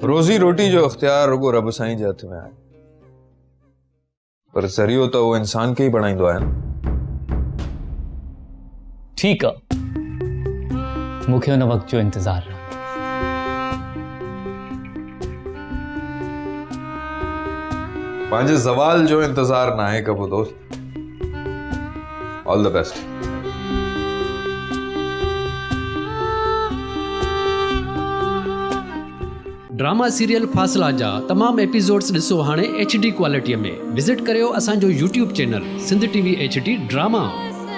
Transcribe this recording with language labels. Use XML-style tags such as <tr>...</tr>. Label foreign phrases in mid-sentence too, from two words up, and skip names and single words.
<sd>रोज़ी रोटी जो इख्तियार रुगो रब साईं जे हथ में आहे, पर ज़रियो त उहो इंसान खे ई बणाईंदो आहे न। ठीकु आहे, मूंखे हुन वक़्त जो इंतज़ार रहे। पंहिंजे ज़वाल जो इंतज़ार न आहे कबो दोस्त।</sd> <en>all the best. drama serial</en> <sd>फासला जा तमाम एपिसोड्स ॾिसो हाणे HD क्वालिटीअ में। विज़िट करियो असांजो YouTube चैनल सिंध TV HD ड्रामा।</sd>